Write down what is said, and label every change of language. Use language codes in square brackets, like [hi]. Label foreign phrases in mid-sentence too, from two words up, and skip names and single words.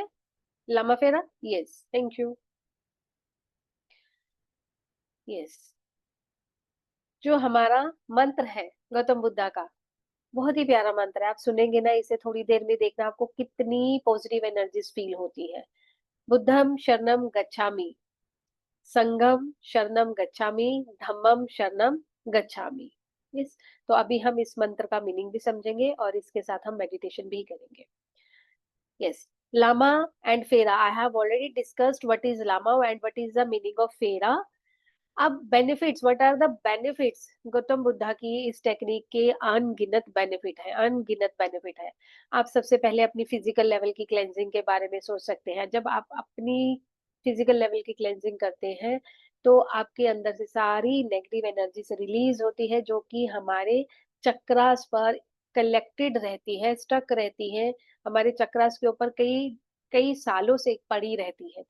[en] Lama Fera, yes, thank you. Yes. [hi] जो हमारा मंत्र है गौतम बुद्धा का, बहुत ही प्यारा मंत्र है। आप सुनेंगे ना इसे थोड़ी देर में, देखना आपको कितनी [en] positive energies feel [hi] होती है। [pi] बुद्धम शरणम गच्छामि, संघम शरणम गच्छामि, धम्मम शरणम गच्छामि। [hi] यस। तो अभी हम इस मंत्र का मीनिंग भी समझेंगे और इसके साथ हम मेडिटेशन भी करेंगे। [en] Yes. Lama and Fera, I have already discussed what is Lama and what is the meaning of Fera. [hi] अब बेनिफिट्स, [en] what are the benefits, [hi] गौतम बुद्धा की इस टेक्निक के अनगिनत बेनिफिट है, अनगिनत बेनिफिट है। आप सबसे पहले अपनी [en] physical level [hi] की क्लेंजिंग के बारे में सोच सकते हैं। जब आप अपनी [en] physical level [hi] की क्लेंजिंग करते हैं तो आपके अंदर से सारी [en] negative energy [hi] से रिलीज होती है, जो कि हमारे चक्रास पर कलेक्टेड रहती है, स्टक रहती है, हमारे चक्रास के ऊपर कई कई सालों से पड़ी रहती है।